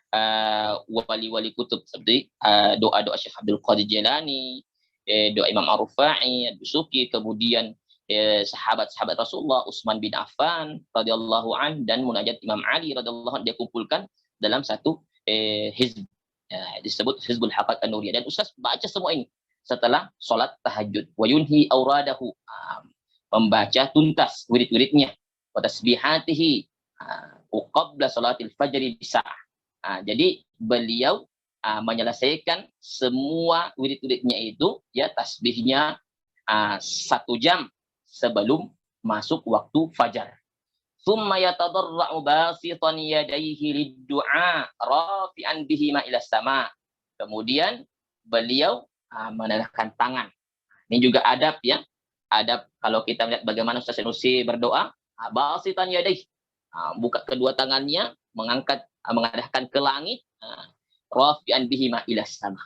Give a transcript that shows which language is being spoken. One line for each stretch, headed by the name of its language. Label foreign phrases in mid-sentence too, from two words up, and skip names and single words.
Indonesian: wali-wali kutub seperti doa-doa Syekh Abdul Qadir Jilani, doa Imam Ar-Rufai, Ad-Dusuki, kemudian sahabat-sahabat Rasulullah Utsman bin Affan
Arabic: رضي الله عن
Indonesian: dan munajat Imam Ali
Arabic: رضي الله عن
Indonesian: dia kumpulkan dalam satu hizb disebut Hizbul Haqaiq An-Nuriyah. Dan Ustaz baca semua ini setelah sholat tahajud.
Arabic: ويُنهي أوراده,
Indonesian: membaca tuntas wirid-wiridnya.
Arabic: وتسبيحاته قبل صلاة الفجر بساعة.
Indonesian: Jadi beliau menyelesaikan semua wirid-wiridnya itu ya, tasbihnya 1 jam sebelum masuk waktu fajar.
Arabic: ثم يتضرع باسطا يديه للدعاء رافعا بهما إلى السماء.
Indonesian: Kemudian beliau menadahkan tangan. Ini juga adab ya. Adab kalau kita melihat bagaimana Ustaz Nursi berdoa,
Arabic: باسطا يديه,
Indonesian: buka kedua tangannya, mengadahkan ke langit,
Arabic: رافعا بهما إلى السماء.